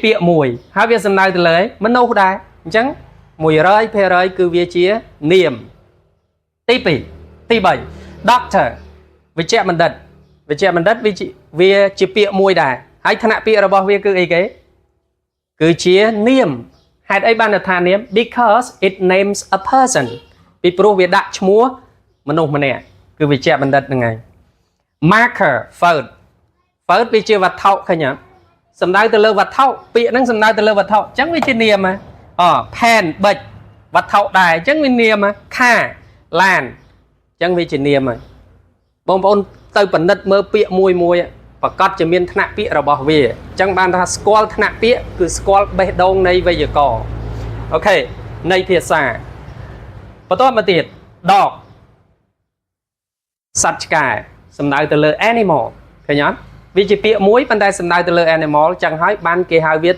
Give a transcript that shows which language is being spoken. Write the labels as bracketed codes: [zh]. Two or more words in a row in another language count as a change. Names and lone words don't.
[km] ពាក្យមួយហើយវាសំដៅទៅលើមនុស្សដែរអញ្ចឹង 100% គឺវាជានាមទី2ទី3 doctor វិជ្ជបណ្ឌិតវាជាពាក្យមួយដែរហើយឋានៈពាក្យរបស់វាគឺអីគេគឺជានាមហេតុអីបានថានាម [en] because it names a person [km] ពីព្រោះវាដាក់ឈ្មោះមនុស្សម្នាក់គឺវិជ្ជបណ្ឌិតហ្នឹងឯង [en] marker fold [km] វាជាវត្ថុឃើញអត់សំដៅទៅលើវត្ថុពាក្យហ្នឹងសំដៅទៅលើវត្ថុអញ្ចឹងវាជានាមpen ប៊ិចវត្ថុ ដែរអញ្ចឹងវានាមខាឡានអញ្ចឹងវាជានាមហើយបងប្អូនទៅពិនិត្យមើលពាក្យមួយប្រកាសជាមានឋានៈពាក្យរបស់វាអញ្ចឹងបានថាស្គាល់ឋានៈពាក្យគឺស្គាល់បេះដូងនៃវេយ្យាករណ៍អូខេនៃភាសាបន្តមកទៀត dog សត្វឆ្កែសំដៅទៅលើ animal ឃើញអត់វាជាពាក្យមួយប៉ុន្តែសំដៅទៅលើ animal អញ្ចឹងហើយបានគេហៅវា